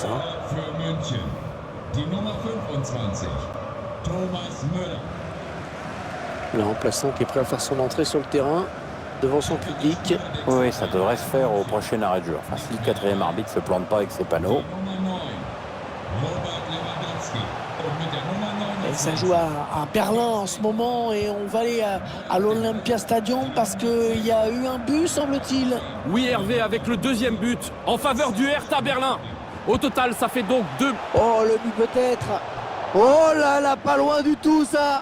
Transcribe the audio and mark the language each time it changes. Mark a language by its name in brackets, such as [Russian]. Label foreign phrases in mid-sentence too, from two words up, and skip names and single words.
[French] Hein. [German] Für München. Die Nummer 25. Thomas Müller. [French] Le remplaçant qui est prêt à faire son entrée sur le terrain devant son public. Oui, ça devrait se faire au prochain arrêt de jeu. Enfin, si le quatrième arbitre ne se plante pas avec ses panneaux. [German] Nummer 9. Robert Lewandowski. Und mit der Nummer [French] Et 29. ça joue à Berlin en ce moment et on va aller à l'Olympia Stadium parce qu'il y a eu un but, semble-t-il. Oui, Hervé, avec le deuxième but en faveur du Hertha Berlin. Au total, ça fait donc 2. Oh, le but peut-être. Oh là là, pas loin du tout ça.